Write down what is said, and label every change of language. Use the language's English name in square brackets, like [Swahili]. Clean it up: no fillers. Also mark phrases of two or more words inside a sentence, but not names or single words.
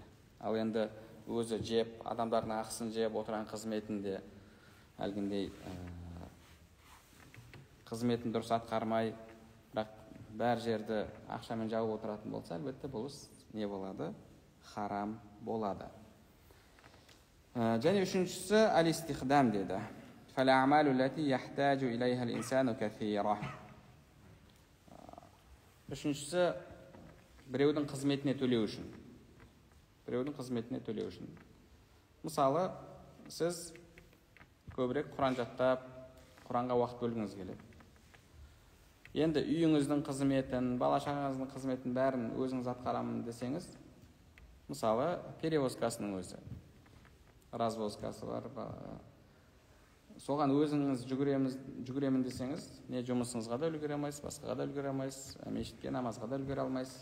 [Kazakh] Ал енді өзі жеп, адамдардың ақысын жеп, отырған қызметінде әлгіндей қызметін дұрыс атқармай, бірақ бәр жерді ақшамен жауып отыратын болса, әлбетте бұл не болады? Харам болады. Және үшіншісі әл-истихдам деді. [Arabic] فَالْأَعْمَالُ الَّتِي يَحْتَاجُ إِلَيْهَا الْإِنسَانُ كَثِيرًا. [Kazakh] Үшіншісі біреудің қызметіне төлеу үшін. Біреудің қызметіне төлеу үшін. Мысалы, сіз көбірек Құран жаттап, Құранға уақыт бөлгіңіз келеді. Енді үйіңіздің қызметін, бала-шағаңыздың қызметін бәрін өзіңіз атқарамын десеңіз, мысалы, перевозкасының өзі, развозкасы бар, соған өзіңіз жүгіремін десеңіз, не жұмысыңызға да үлгере алмайсыз, басқаға да үлгере алмайсыз, мешітке, намазға да үлгере алмайсыз.